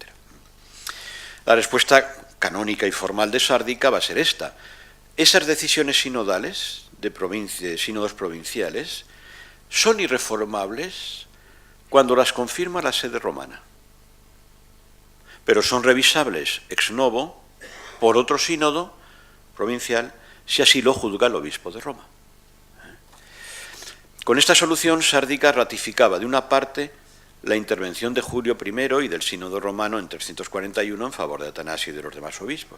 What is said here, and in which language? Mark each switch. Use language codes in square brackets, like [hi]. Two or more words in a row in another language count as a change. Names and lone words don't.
[es] La respuesta canónica y formal de Sárdica va a ser esta. Esas decisiones sinodales, de sínodos provinciales, son irreformables cuando las confirma la sede romana, pero son revisables [la] ex novo [es] por otro sínodo provincial si así lo juzga el obispo de Roma. Con esta solución, Sárdica ratificaba de una parte la intervención de Julio I y del sínodo romano en 341 en favor de Atanasio y de los demás obispos.